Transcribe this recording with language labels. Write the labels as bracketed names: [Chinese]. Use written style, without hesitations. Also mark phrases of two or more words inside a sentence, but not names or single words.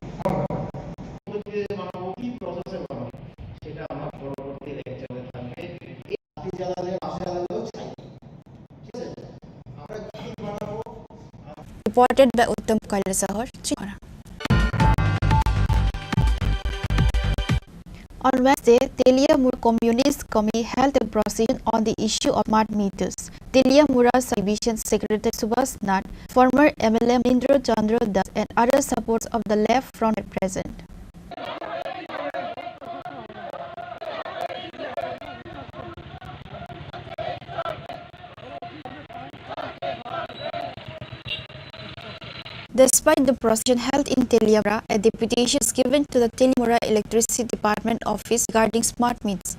[English] Reported by Uttam Kailasahar, Chini Khorang. On Wednesday, Teliamura Communist Committee held a procession on the issue of smart meters. Teliamura Subdivision Secretary Subhash Nath, former MLA Indra Chandra Das, and other supporters of the left front were present. Despite the procession held in Teliamura, a deputation was given to the Teliamura Electricity Department office regarding smart meters.